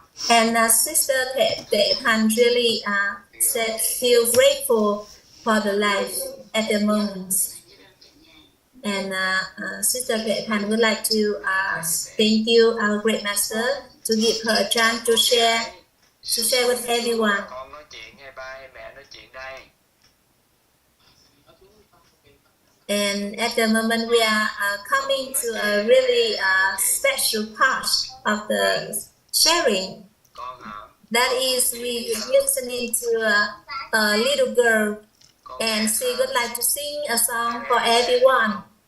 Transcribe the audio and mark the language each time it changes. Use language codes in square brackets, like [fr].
[en] And Sister Thntktav really feel grateful for the life at the moment. And Sister Thntktav would like to thank you, our great master, to give her a chance to share with everyone. [vi] Con nói chuyện hay ba hay mẹ nói chuyện đây? [en] And at the moment, we are coming to a really special part of the sharing. [vi] Con hả? [en] That is, we listening to a little girl, and she would like to sing a song for everyone.